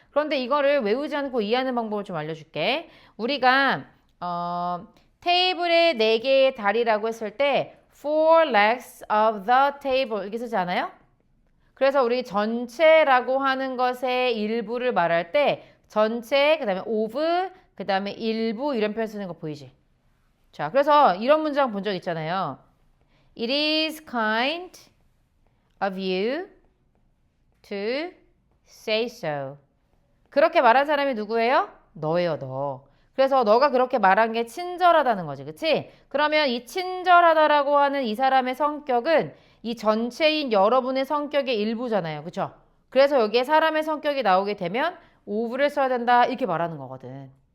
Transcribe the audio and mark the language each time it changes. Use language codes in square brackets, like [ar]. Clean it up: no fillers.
[ko] 그런데 이거를 외우지 않고 이해하는 방법을 좀 알려줄게. 우리가 테이블에 4개의 다리라고 했을 때 [en] four legs of the table [ko] 이렇게 쓰지 않아요? 그래서 우리 전체라고 하는 것의 일부를 말할 때 전체, 그 다음에 of, 그 다음에 일부 이런 표현 쓰는 거 보이지? 자, 그래서 이런 문장 본 적 있잖아요. [en] It is kind of you to say so. [ko] 그렇게 말한 사람이 누구예요? 너예요, 너. 그래서 너가 그렇게 말한 게 친절하다는 거지, 그치? 그러면 이 친절하다라고 하는 이 사람의 성격은 이 전체인 여러분의 성격의 일부잖아요, 그쵸? 그래서 여기에 사람의 성격이 나오게 되면 of를 써야 된다 이렇게 말하는 거거든.